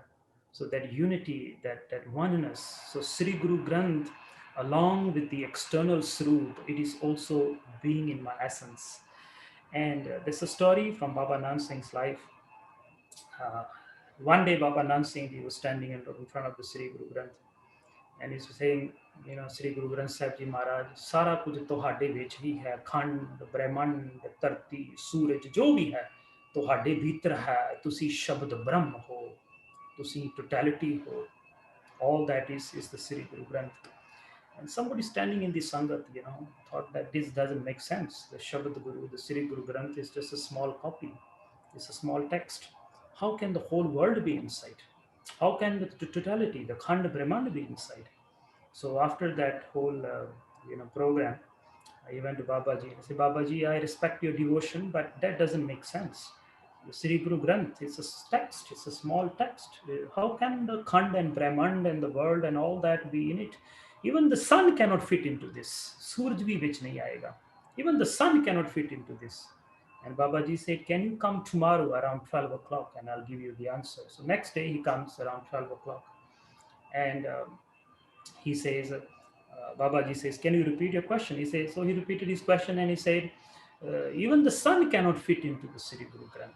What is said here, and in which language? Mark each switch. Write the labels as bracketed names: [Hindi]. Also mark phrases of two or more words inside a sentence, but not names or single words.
[English] So that unity, that oneness. So Sri Guru Granth, along with the external Sroop, it is also being in my essence. And there's a story from Baba Nand Singh's life. Uh, one day, Baba Nand Singh, he was standing in front of the Sri Guru Granth, and he's saying, Sri Guru Granth Sahib Ji Maharaj, [Hindi] सारा कुछ [Punjabi] ਤੁਹਾਡੇ ਵਿੱਚ ਹੀ ਹੈ, ਖੰਡ ਬ੍ਰਹਿਮੰਡ ਧਰਤੀ ਸੂਰਜ ਜੋ ਵੀ ਹੈ ਤੁਹਾਡੇ ਭੀਤਰ ਹੈ, ਤੁਸੀਂ ਸ਼ਬਦ ਬ੍ਰਹਮ ਹੋ, ਤੁਸੀਂ totality ਹੋ. [English] All that is the Sri Guru Granth. And somebody standing in the Sangat, thought that this doesn't make sense. The Shabad Guru, the Sri Guru Granth is just a small copy. It's a small text. How can the whole world be inside? How can the totality, the Khand Brahman be inside? So after that whole, program, I went to Babaji. I said, Babaji, I respect your devotion, but that doesn't make sense. The Sri Guru Granth, it's a text, it's a small text. How can the Khand and Brahman and the world and all that be in it? Even the sun cannot fit into this. [Hindi] सूरज भी विच नहीं आएगा. [English] Even the sun cannot fit into this. And Babaji said, can you come tomorrow around 12 o'clock and I'll give you the answer. So next day he comes around 12 o'clock. And he says, Babaji says, can you repeat your question? He says, so he repeated his question and he said, even the sun cannot fit into the Sri Guru Granth.